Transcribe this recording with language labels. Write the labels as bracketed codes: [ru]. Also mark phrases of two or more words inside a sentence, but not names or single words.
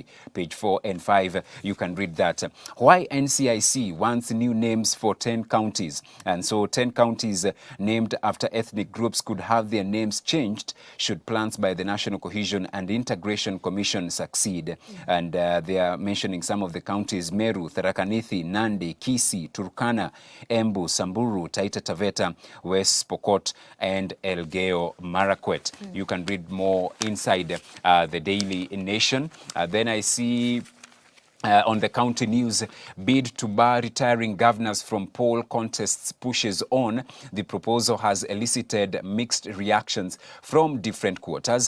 [en] Page 4 and 5, you can read that. Why NCIC wants new names for 10 counties. And so 10 counties named after ethnic groups could have their names changed should plans by the National Cohesion and Integration Commission succeed. And they are mentioning some of the counties: Meru, Tharaka Nithi, Nandi, Kisii, Turkana, Embu, Samburu, Taita Taveta, West Pokot, and Elgeyo Marakwet. You can read more inside the Daily Nation. Then I see on the county news, bid to bar retiring governors from poll contests pushes on. The proposal has elicited mixed reactions from different quarters.